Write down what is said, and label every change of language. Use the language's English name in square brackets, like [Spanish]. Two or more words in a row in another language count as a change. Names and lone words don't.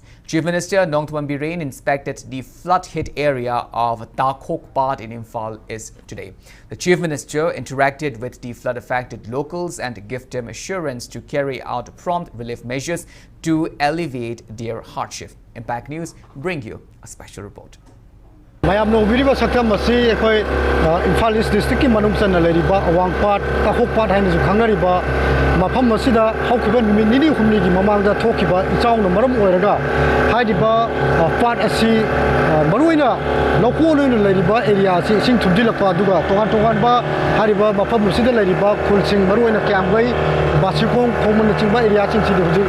[English] Chief Minister Nongthombam Birane inspected the flood-hit area of Takhokpat in Imphal East today. The Chief Minister interacted with the flood-affected locals and gave them assurance to carry out prompt relief measures to alleviate their hardship. Impact News bring you a special report. [Manipuri] Mayam no video sakam masi ekoi Imphal East district ki manungsan na leriba awangpat Takhokpat hain ju khangnariba mafam masida haukiba numit nini humni gi mamangda thokiba ichawna maram oiraga haidiba pat asi maruina loko loina leriba area si sing thumdilakpa aduga tongan tongan ba hariba mafam masida leriba khulsing maruina kyamgai basikong khomna chingba area sing sidi huji